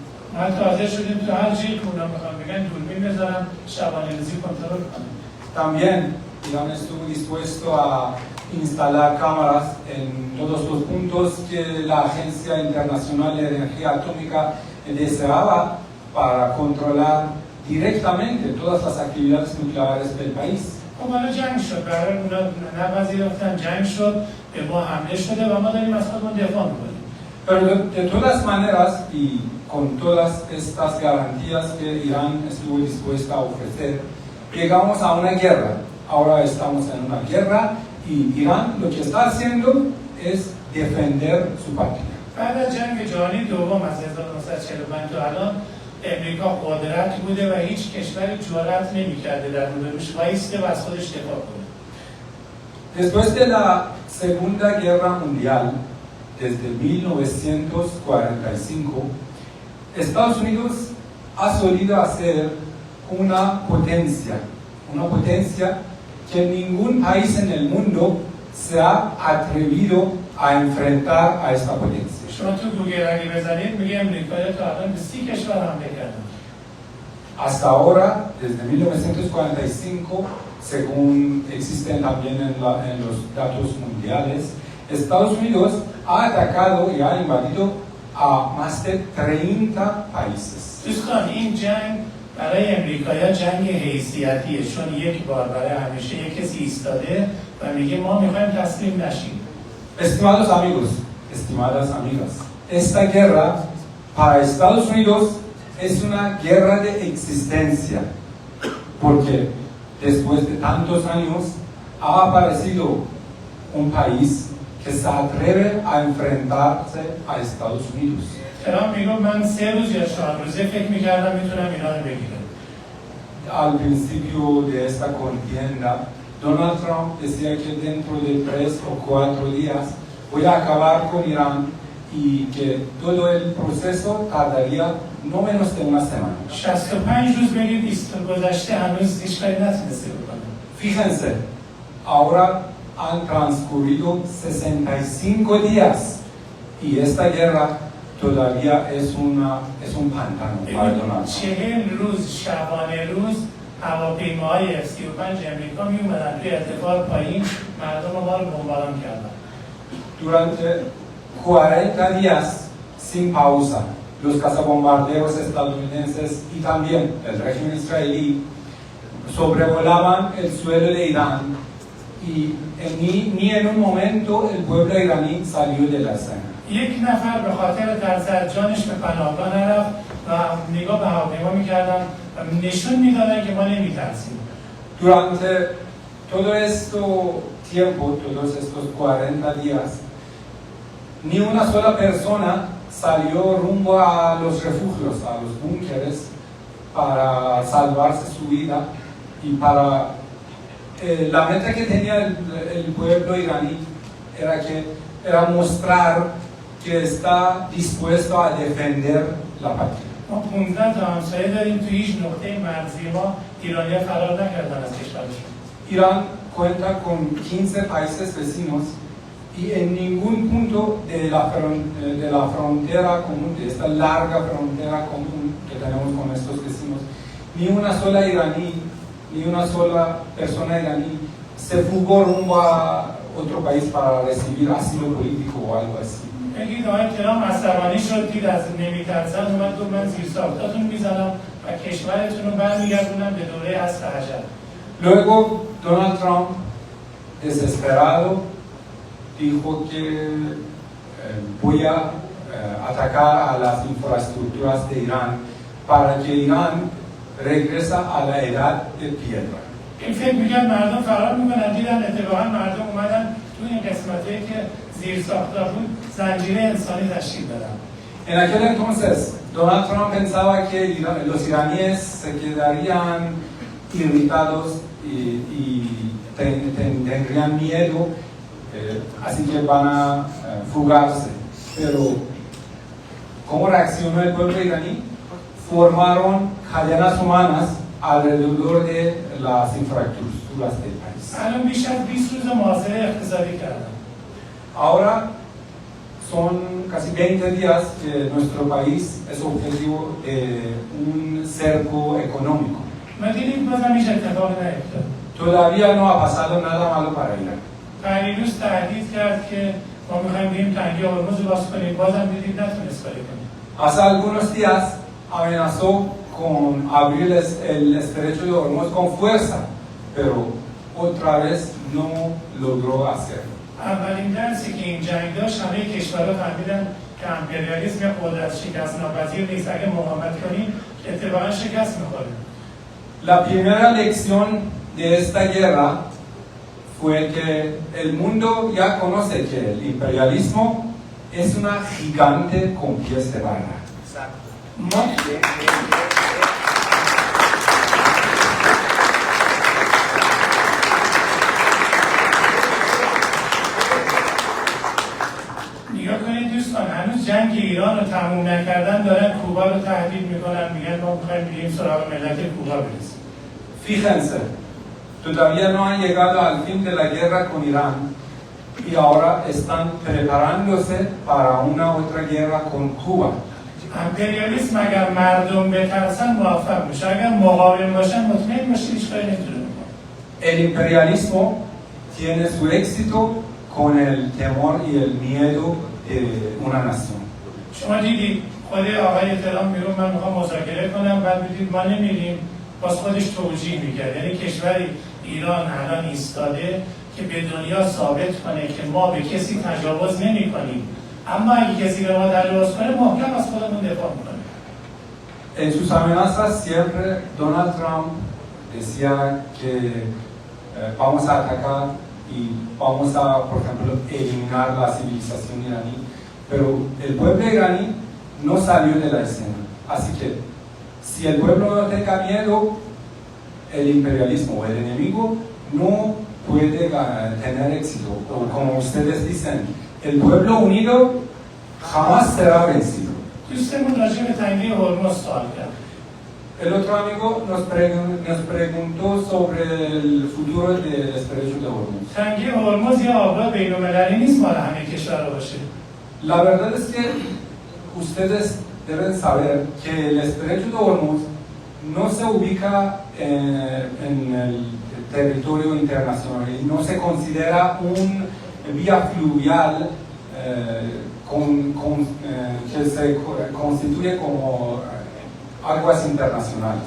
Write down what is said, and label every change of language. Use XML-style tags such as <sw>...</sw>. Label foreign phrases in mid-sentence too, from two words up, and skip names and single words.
<es>También Irán estuvo dispuesto a instalar cámaras en todos los puntos que la Agencia Internacional de Energía Atómica deseaba para controlar directamente todas las actividades nucleares del país.</es> <fa>خب حالا جنگ شد، برای اونا نپذیرفتن، جنگ شد، به ما حمله شده و ما داریم از خودمون دفاع میکنیم.</fa> <es>Pero de todas maneras y con todas estas garantías que Irán estuvo dispuesta a ofrecer, llegamos a una guerra. Ahora estamos en una guerra y Irán lo que está haciendo es defender su patria.</es> <fa>بعد از جنگ جهانی دوم از 1945 تا الان امریکا قدرت بوده و هیچ کشوری جرأت نمی‌کرده در موردش وایسته و از خودش دفاع کنه.</fa> <es>Después de la Segunda Guerra Mundial, desde 1945, Estados Unidos ha solido ser una potencia que ningún país en el mundo se ha atrevido a enfrentar a esta potencia.</es> <fa>شما تو گوگل اگه بزنید میگه امریکا تا الان به 30 کشور حمله کرده.</fa> <es>Hasta ahora, desde 1945, según existen también en los datos mundiales, Estados Unidos ha atacado y ha invadido a más de 30 países.</es> <fa>دوستان این جنگ برای امریکایا جنگ حیثیتیه، چون یک بار برای همیشه یک کسی ایستاده و میگه ما میخوایم تسلیم نشیم.</fa> <es>Estimados amigos, estimadas amigas, esta guerra para Estados Unidos es una guerra de existencia, porque después de tantos años ha aparecido un país que se atreve a enfrentarse a Estados Unidos.</es> <fa>ترامپ میگه من 3 روز یا 4 روزه فکر میکردم میتونم ایران رو بگیرم.</fa> <es>Al principio de esta contienda, Donald Trump decía que dentro de 3 o 4 días voy a acabar con Irán y que todo el proceso tardaría no menos de una semana.</es> <fa>65 روز بگید گذشته هنوز هیچ کاری نتونسته بکنه.</fa> <es>Fíjense, ahora han transcurrido 65 días y esta guerra todavía es un pantano para Donald Trump.</es> <fa>40 روز شبانه روز هواپیماهای F-35 امریکا می اومدن توی ارتفاع پایین مردم ما رو بمباران کردن.</fa> <es>Durante 40 días sin pausa, los cazabombarderos estadounidenses y también el régimen israelí sobrevolaban el suelo de Irán y ni en un momento el pueblo iraní salió de la escena.</es> <fa>یک نفر به خاطر ترس از جانش به پناهگاه نرفت و نگاه به هواپیما میکردن و نشون میدادن که ما نمیترسیم.</fa> <es>Durante todo este tiempo, todos estos 40 días, ni una sola persona salió rumbo a los refugios, a los búnkeres, para salvarse su vida y para... la meta que tenía el pueblo iraní era mostrar que está dispuesto a defender la patria.</es> <fa>ما 15 تا همسایه داریم تو هیچ نقطه مرزی ما ایرانی‌ها فرار نکردن از کشورشون.</fa> <es>Irán cuenta con 15 países vecinos y en ningún punto de la frontera común, de esta larga frontera común que tenemos con estos vecinos, ni una sola iraní, ni una sola persona iraní se fugó rumbo a otro país para recibir asilo político o algo así.</es> <fa>بگید آقای ترامپ عصبانی شد دید از نمیترسن اومد گفت من زیر ساختاتون میزنم و کشورتون رو برمیگردونم به دوره عصر حجر.</fa> <es>Luego Donald Trump, desesperado, dijo que voy a atacar a las infraestructuras de Irán para que Irán regrese a la edad de piedra.</es> <fa>این فکر میکرد مردم فرار میکنن دیدن اتفاقا مردم اومدن تو این قسمتایی که زیر ساختار بود زنجیره انسانی تشکیل دادن.</fa> <es>En aquel entonces, Donald Trump pensaba que los iraníes se quedarían irritados y tendrían miedo, así que van a fugarse. Pero, ¿cómo reaccionó el pueblo iraní? Formaron cadenas humanas alrededor de las infraestructuras del país.</es> <fa>الان بیش از 20 روز محاصره اقتصادی کردن.</fa> <es>Ahora son casi 20 días que nuestro país es objetivo de un cerco económico.</es> <fa>ما دیدیم بازم هیچ اتفاقی نیفتاد.</fa> <es>Todavía no ha pasado nada malo para Irán.</es> <fa>پریروز تهدید کرد که ما میخوایم بریم تنگه هرمز رو باز کنیم، بازم دیدیم نتونست کاری کنیم.</fa> <es>Hace algunos días amenazó con abrir el estrecho de Hormuz con fuerza, pero otra vez no logró hacerlo.</es> <fa>اولین درسی که این جنگ داشت همه کشورها فهمیدن که امپریالیسم یا قدرت شکست ناپذیر نیست. اگه مقاومت کنیم اتفاقا شکست میخوریم.</fa> <es>La primera lección de esta guerra fue que el mundo ya conoce que el imperialismo es una gigante con pies de barra.</es> <fa>نگاه کنید دوستان، هنوز جنگ ایران رو تموم نکردن دارن کوبا رو تهدید میکنن، میگن ما میخوایم بریم سراغ ملت کوبا برسیم.</fa> <es>Fíjense, todavía no han llegado al fin de la guerra con Irán y ahora están preparándose para una otra guerra con Cuba.</es> <fa>امپریالیسم اگر مردم بترسن موفق میشه، اگر مقاوم باشن مطمئن باشید هیچ کاری نمیتونه بکنه.</fa> <es>El imperialismo tiene su éxito con el temor y el miedo de una nación.</es> <fa>شما دیدید خود آقای ترامپ میگه من میخوام مذاکره کنم، بعد میدید ما نمیریم، باز خودش توجیه میکرد. یعنی کشوری ایران الان ایستاده که به دنیا ثابت کنه که ما به کسی تجاوز نمیکنیم، اما اگه کسی به ما تجاوز کنه محکم از خودمون دفاع میکنیم.</fa> <es>En sus amenazas siempre Donald Trump decía que vamos a atacar y vamos a, por ejemplo, eliminar la civilización iraní, pero el pueblo iraní no salió de la escena. Así que si el pueblo no tenga miedo, el imperialismo o el enemigo no puede tener éxito. O como ustedes dicen, el pueblo unido jamás será vencido.</es> <fa>دوستمون راجع به تنگه هرمز سوال کرد.</fa> <es>El otro amigo nos preguntó sobre el futuro del estrecho de Hormuz.</es> <fa>تنگه هرمز یا آبراه بین‌المللی نیست مال همه کشورها باشه.</fa> <es>La verdad es que ustedes deben saber que el estrecho de Hormuz no se ubica en el territorio internacional y no se considera un vía fluvial que se constituye como aguas internacionales.</es>